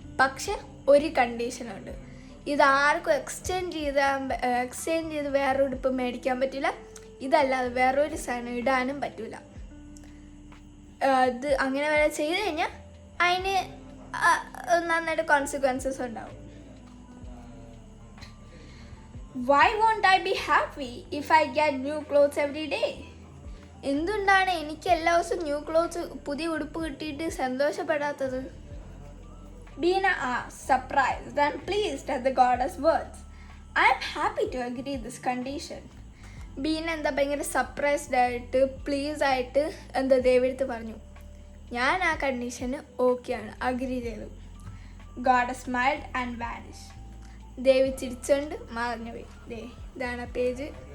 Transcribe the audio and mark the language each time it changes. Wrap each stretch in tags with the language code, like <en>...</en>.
<ml>പക്ഷെ ഒരു കണ്ടീഷനുണ്ട്. ഇതാർക്കും എക്സ്ചേഞ്ച് ചെയ്ത് വേറൊരു ഉടുപ്പ് മേടിക്കാൻ പറ്റില്ല. ഇതല്ലാതെ വേറൊരു സാധനം ഇടാനും പറ്റില്ല. അത് അങ്ങനെ വരെ ചെയ്ത് കഴിഞ്ഞാൽ അതിന് നന്നായിട്ട് കോൺസിക്വൻസസ് ഉണ്ടാവും.</ml> <en>"Why won't I be happy if I get new clothes every day?"</en> <ml>എന്തുകൊണ്ടാണ് എനിക്ക് എല്ലാ ദിവസവും ന്യൂ ക്ലോത്ത്സ് പുതിയ ഉടുപ്പ് കിട്ടിയിട്ട് സന്തോഷപ്പെടാത്തത്?</ml> <en>Bina asked, surprised and pleased at the goddess' words. "I am happy to agree this condition."</en> <ml>Beena ഭയങ്കര surprised ആയിട്ട് please ആയിട്ട് ദേവിയെടുത്ത് പറഞ്ഞു, ഞാൻ ആ കണ്ടീഷന് ഓക്കെയാണ്, അഗ്രി ചെയ്തു.</ml> <en>Goddess smiled and vanished.</en> <ml>ദേവി ചിരിച്ചോണ്ട് മറഞ്ഞു പോയി. ഇതാണ് പേജ്.</ml>